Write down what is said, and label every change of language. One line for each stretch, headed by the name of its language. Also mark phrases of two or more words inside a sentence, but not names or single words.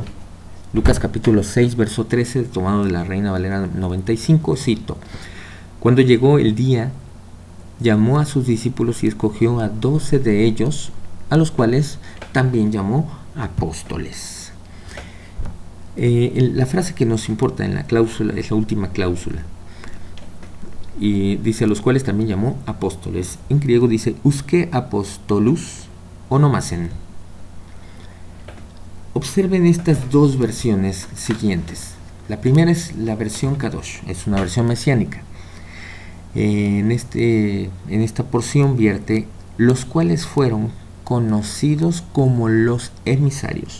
Spanish: Lucas capítulo 6, verso 13, tomado de la Reina Valera 95, cito: cuando llegó el día, llamó a sus discípulos y escogió a 12 de ellos, a los cuales también llamó apóstoles. La frase que nos importa en la cláusula es la última cláusula, y dice: a los cuales también llamó apóstoles. En griego dice
Greek: οὓς καὶ ἀποστόλους ὠνόμασεν.
Spanish: Observen estas dos versiones siguientes. La primera es la versión Kadosh, es una versión mesiánica. En esta porción vierte los cuales fueron conocidos como los emisarios.